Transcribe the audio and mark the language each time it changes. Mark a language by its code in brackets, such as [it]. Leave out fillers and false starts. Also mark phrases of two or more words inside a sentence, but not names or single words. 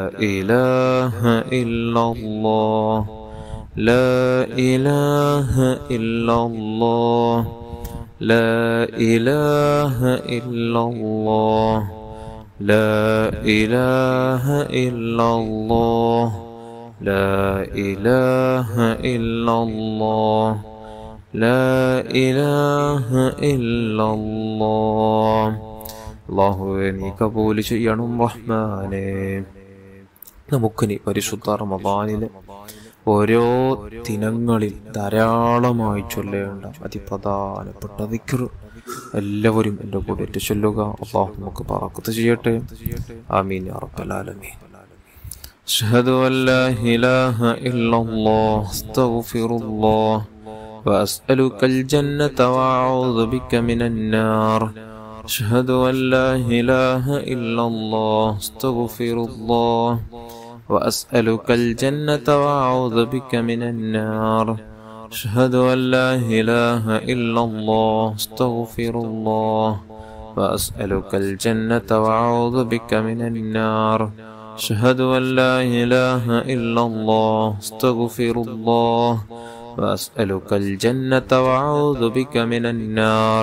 [ar] إله إلا الله لا إله إلا الله لا إله إلا الله لا إله إلا الله لا إله إلا الله لا إله إلا الله [ml] അല്ലാഹുവേ നീ കബൂൽ ചെയ്യണം റഹ്മാനേ. നമുക്കിനി പരിശുദ്ധ റമദാനിലെ ഓരോ ദിനങ്ങളിൽ ധാരാളമായി ചൊല്ലേണ്ട അതിപ്രധാനപ്പെട്ട ദിക്ർ എല്ലാവരും എൻ്റെ കൂടെ ചൊല്ലുക. അല്ലാഹു നമുക്ക് ബറക്കത്ത് ചെയ്യട്ടെ. [ar] آمين يا رب العالمين. أشهد أن لا إله إلا الله أستغفر الله وأسألك الجنة وأعوذ بك من النار. أشهد أن لا إله إلا الله أستغفر الله وأسألك الجنة وأعوذ بك من النار. أشهد أن لا إله إلا الله أستغفر الله وأسألك الجنة وأعوذ بك من النار. أشهد أن لا إله إلا الله أستغفر الله وأسألك الجنة وأعوذ بك من النار.